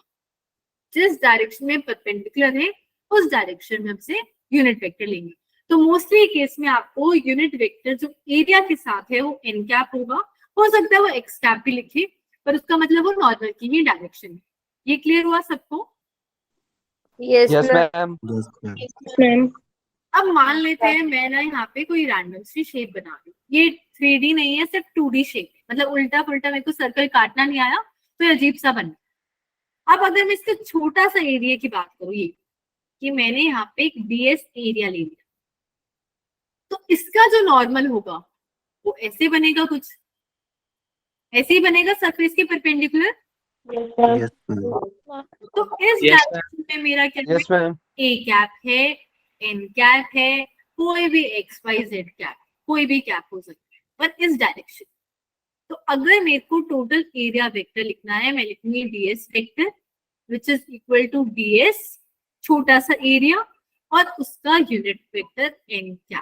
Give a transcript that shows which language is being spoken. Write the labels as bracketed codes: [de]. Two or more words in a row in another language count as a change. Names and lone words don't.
[hi] जिस डायरेक्शन में परपेंडिकुलर है उस डायरेक्शन में हमसे [en] unit vector [hi] लेंगे। तो [en] mostly case [hi] में आपको [en] unit vector [hi] जो एरिया के साथ है वो [en] n cap [hi] होगा, हो सकता है वो [en] x cap [hi] भी लिखे, पर उसका मतलब वो नॉर्मल की ही डायरेक्शन है। ये क्लियर हुआ सबको? [en] Yes, Yes, ma'am. ma'am. Yes, ma'am. Ma'am. [hi] अब मान लेते हैं मैं ना यहाँ पे कोई रैंडम सी शेप बना रही हूँ। ये 3D नहीं है, सिर्फ 2D शेप है, मतलब उल्टा पुल्टा मेरे को सर्कल काटना नहीं आया तो ये अजीब सा बना। अब अगर मैं इसके छोटा सा एरिया की बात करूँ, ये कि मैंने यहाँ पे एक DS एरिया ले लिया, तो इसका जो नॉर्मल होगा वो ऐसे बनेगा, कुछ ऐसे ही बनेगा सरफेस के परपेंडिकुलर। [en] Yes, ma'am. Yes, ma'am. [hi] तो इस [en] Yes, [hi] डायरेक्शन में मेरा क्या [en] Yes, ma'am. a cap [hi] है, [en] n cap [hi] है, कोई भी [en] x y z cap, [hi] कोई भी कैप हो सकता है, पर इस डायरेक्शन। तो अगर मेरे को [en] total area vector [hi] लिखना है, मैं लिखूंगी [en] ds vector which is equal to ds [hi] छोटा सा एरिया और उसका [en] unit vector n cap.